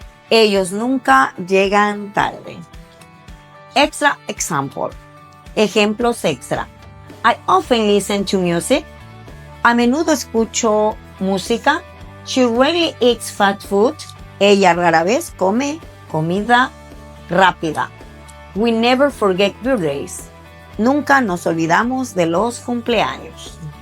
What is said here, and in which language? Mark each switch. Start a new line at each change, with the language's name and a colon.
Spanish: Ellos nunca llegan tarde.
English: Extra example.
Spanish: Ejemplos extra.
English: I often listen to music.
Spanish: A menudo escucho música.
English: She rarely eats fast food.
Spanish: Ella rara vez come comida rápida.
English: We never forget birthdays.
Spanish: Nunca nos olvidamos de los cumpleaños.